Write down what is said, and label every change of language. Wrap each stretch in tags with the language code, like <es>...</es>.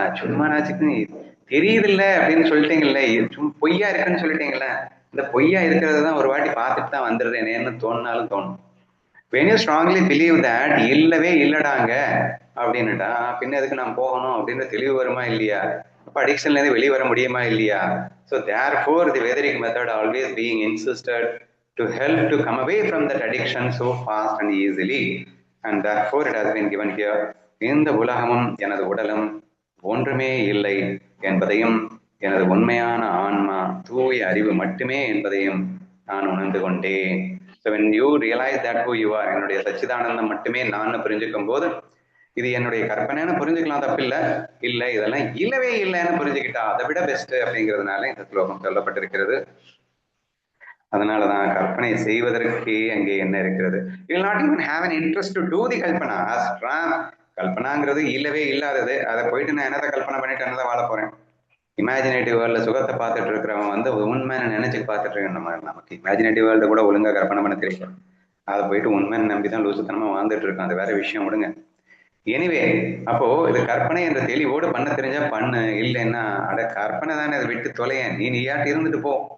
<ta>சும்மா நாச்சுக்கும் தெரியுது இல்ல அப்படின்னு சொல்லிட்டீங்கல்ல, சும்மா பொய்யா இருக்குன்னு சொல்லிட்டீங்கல்ல, இந்த பொய்யா இருக்கிறத தான் ஒரு வாட்டி பார்த்துட்டு தான் வந்துடுறேன்னு தோணுனாலும் தோணும்.</ta> <en>when you strongly believe that</en> <ta>இல்லவே இல்லடாங்க அப்படின்னுட்டா பின்ன எதுக்கு நான் போகணும் அப்படின்னு தெளிவு வருமா இல்லையா? அப்ப அடிக்ஷன்ல இருந்து வெளியே வர முடியுமா இல்லையா?</ta> <en>So therefore the Vedic method always being insisted to help to come away from that addiction so fast and easily, and therefore it has been given here.</en> <ta>இந்த உலகமும் எனது உடலும் ஒன்றுமே இல்லை என்பதையும் எனது உண்மையான ஆன்மா தூய அறிவு மட்டுமே என்பதையும் நான் உணர்ந்து கொண்டேன்.</ta> <en>So when you realize that who you are,</en> <ta>என்னுடைய சச்சிதானந்தம் மட்டுமே நான் புரிஞ்சுக்கும் போது, இது என்னுடைய கற்பனைன்னு புரிஞ்சுக்கலாம், தப்பில்லை. இல்லை இதெல்லாம் இல்லவே இல்லைன்னு புரிஞ்சுக்கிட்டா அதை விட பெஸ்ட் அப்படிங்கிறதுனால இந்த ஸ்லோகம் சொல்லப்பட்டிருக்கிறது. அதனாலதான் கற்பனை செய்வதற்கே அங்கே என்ன இருக்கிறது.</ta> <en>You will not even have an interest to do the kalpana.</en> <ta>கல்பனாங்கிறது இல்லவே இல்லாதது. அதை போயிட்டு நான் என்னதை கல்பனை பண்ணிட்டு என்னதான் வாழ போறேன். இமேஜினேட்டிவ் வேர்ல்ட்ல சுகத்தை பார்த்துட்டு இருக்கிறவன் வந்து உண்மைன்னு நினைச்சு பார்த்துட்டு இருக்க. நமக்கு இமேஜினேட்டிவ் வேர்ல்டு கூட ஒழுங்கா கற்பனை பண்ண தெரியும். அதை போயிட்டு உண்மைன்னு நம்பிதான் லூசுத்தனமா வாழ்ந்துட்டு இருக்கான். அது வேற விஷயம், விடுங்க. எனிவே, அப்போ இது கற்பனை என்ற தெளிவோடு பண்ண தெரிஞ்சா பண்ணு, இல்லைன்னா அட கற்பனை தானே, அதை விட்டு தொலைய, நீயாட்டு இருந்துட்டு போ.</ta>